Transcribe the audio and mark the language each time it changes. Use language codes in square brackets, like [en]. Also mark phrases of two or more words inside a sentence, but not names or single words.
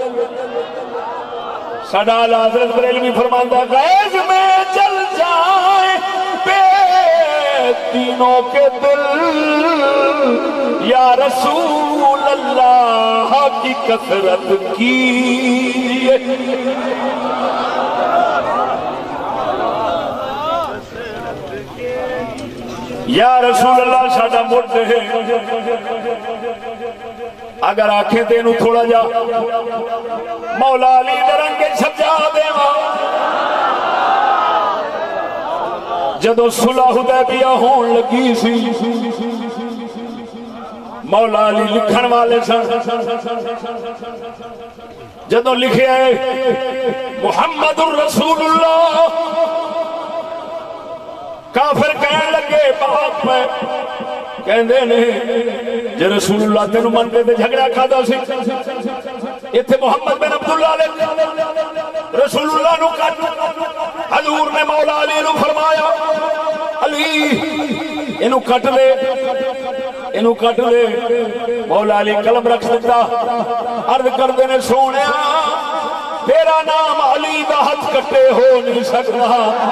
[pa] ساڈا اعلیٰ حضرت بریلوی فرماندہ غیر [ur] میں جل جائیں بے دینوں کے دل یا رسول اللہ کی کثرت [pa] کی یا رسول اللہ ساڈا مڈ ہے اگر آنکھیں تینوں تھوڑا جا مولا علی دے رنگ سجا دیواں جدوں صلح حدیبیہ ہون لگی سی مولا علی لکھن والے سن جدوں لکھیا ہے محمد الرسول اللہ کافر کہنے لگے باپ میں کہندے نے جے رسول اللہ تینوں منتے تے جھگڑا کھادا سی ایتھے محمد بن عبداللہ نے رسول اللہ نو کٹ حضور نے مولا علی نو فرمایا علی اینو کٹ لے اینو کٹ لے مولا علی قلم رکھ دیتا عرض کردے نے سونیا تیرا نام علی دا ہاتھ کٹے ہو نہیں سکتا